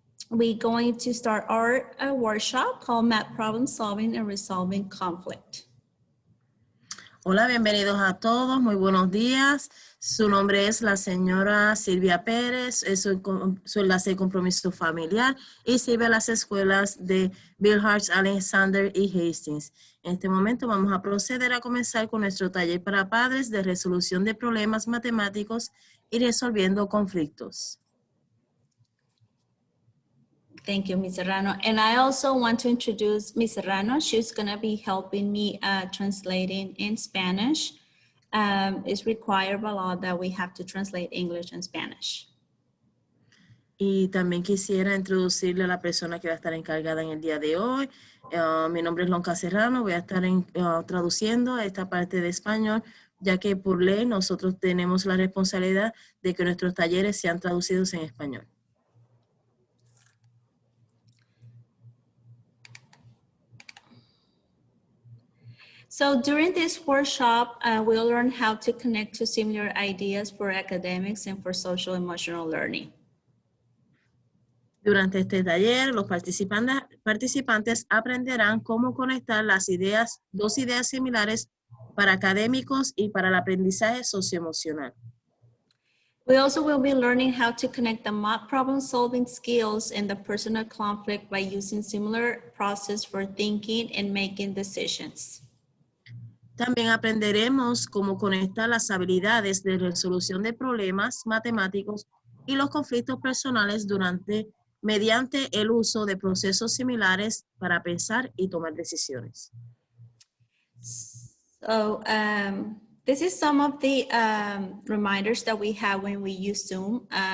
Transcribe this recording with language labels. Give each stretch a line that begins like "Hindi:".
English: We're going to start our workshop called Math Problem Solving and Resolving Conflict.
Spanish: Hola, bienvenidos a todos. Muy buenos días. Su nombre es la señora Silvia Pérez. Es su enlace de compromiso familiar y sirve a las escuelas de Bellhurst, Alexander y Hastings. En este momento vamos a proceder a comenzar con nuestro taller para padres de resolución de problemas matemáticos y resolviendo conflictos.
English: Thank you, Ms. Serrano. And I also want to introduce Ms. Serrano. She's going to be helping me translating in Spanish. It's required by law that we have to translate English and Spanish.
Spanish: Y también quisiera introducirle a la persona que va a estar encargada en el día de hoy. Mi nombre es Lonca Serrano. Voy a estar traduciendo esta parte de español, ya que por ley nosotros tenemos la responsabilidad de que nuestros talleres sean traducidos en español.
English: So during this workshop, we'll learn how to connect to similar ideas for academics and for social emotional learning.
Spanish: Durante este taller, los participantes aprenderán cómo conectar dos ideas similares para académicos y para el aprendizaje socioemocional.
English: We also will be learning how to connect the math problem solving skills and the personal conflict by using similar process for thinking and making decisions.
Spanish: También aprenderemos cómo conectar las habilidades de resolución de problemas matemáticos y los conflictos personales mediante el uso de procesos similares para pensar y tomar decisiones.
English: So this is some of the reminders that we have when we use Zoom.